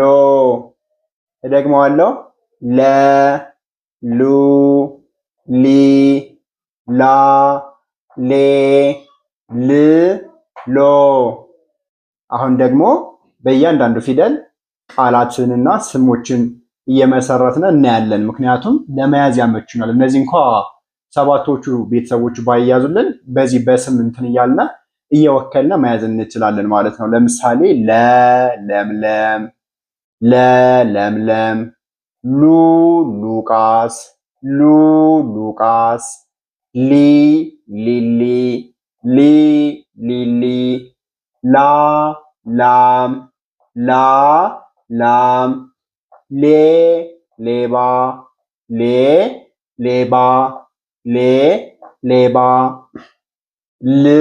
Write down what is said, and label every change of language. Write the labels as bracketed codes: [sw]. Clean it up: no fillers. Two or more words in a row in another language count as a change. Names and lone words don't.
[am] እደግመዋለሁ። ለ ሉ ሊ ላ ሌ ል ሎ። አሁን ደግሞ በእያንዳንዱ ፊደል ቃላትንና ስሞችን እየመሰረትን እናያለን። ምክንያቱም ለመያዝ ያመቹናል። እነዚህ እንኳ ሰባቶቹ ቤተሰቦቹ ባይያዙልን በዚህ በስም እንትን እያልን እየወከልን መያዝ እንችላለን ማለት ነው። ለምሳሌ ለ ለምለም፣ ለ ለምለም፣ ሉ ሉቃስ፣ ሉ ሉቃስ፣ ሊ ሊሊ፣ ሊ ሊሊ፣ ላ ላም፣ ላ ላም፣ ሌ ሌባ፣ ሌ ሌባ፣ ሌ ሌባ፣ ል